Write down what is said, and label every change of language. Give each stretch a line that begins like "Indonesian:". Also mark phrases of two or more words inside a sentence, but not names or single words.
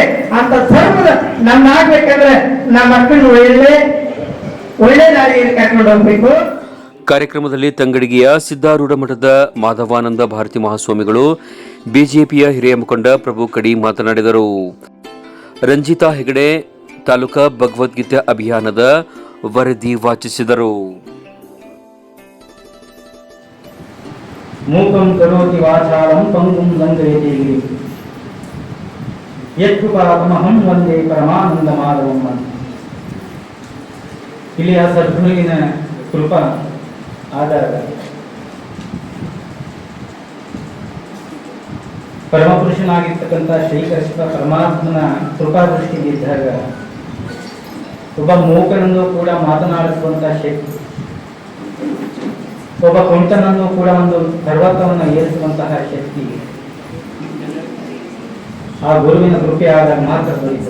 Kannada: ಅಂತ ಧರ್ಮದ ನಮ್ಮಾಗ್ಬೇಕಂದ್ರೆ ನಮ್ಮ ಮಕ್ಕಳು ಒಳ್ಳೆ ದಾರಿಯಲ್ಲಿ ಕರ್ಕೊಂಡು ಹೋಗ್ಬೇಕು. ಕಾರ್ಯಕ್ರಮದಲ್ಲಿ ತಂಗಡಿಗೆಯ ಸಿದ್ದಾರೂಢ ಮಠದ ಮಾಧವಾನಂದ ಭಾರತಿ ಮಹಾಸ್ವಾಮಿಗಳು, ಬಿಜೆಪಿಯ ಹಿರಿಯ ಮುಖಂಡ ಪ್ರಭು ಕಡಿ ಮಾತನಾಡಿದರು. ರಂಜಿತಾ ಹೆಗಡೆ ತಾಲೂಕಾ ಭಗವದ್ಗೀತೆ ಅಭಿಯಾನದ ವರದಿ ವಾಚಿಸಿದರು.
Sanskrit: ಮೂಕಂ ಕರೋತಿ ವಾಚಾಲಂ ಪಂಗುಂ ಲಂಘಯತೆ ಗಿರಿಂ ಯತ್ಕೃಪಾತಮಹಂ ವಂದೇ ಪರಮಾನಂದ ಮಾಧವಂ.
Kannada: ಇಲ್ಲಿಯ ಸದ್ಗುರುವಿನ ಕೃಪಾ ಆಧಾರ ಪರಮಪುರುಷನಾಗಿರ್ತಕ್ಕಂಥ ಶ್ರೀಕೃಷ್ಣ ಪರಮಾತ್ಮನ ಕೃಪಾ ದೃಷ್ಟಿಗೆ ಇದ್ದಾಗ ಒಬ್ಬ ಮೂಕನನ್ನು ಕೂಡ ಮಾತನಾಡಿಸುವಂತ ಶಕ್ತಿ, ಒಬ್ಬ ಕೊಂಟನನ್ನು ಕೂಡ ಒಂದು ಪರ್ವತವನ್ನು ಏರಿಸುವಂತಹ ಶಕ್ತಿ ಆ ಗುರುವಿನ ಕೃಪೆ ಆದಾಗ ಮಾತ್ರ ಬರೀತದೆ.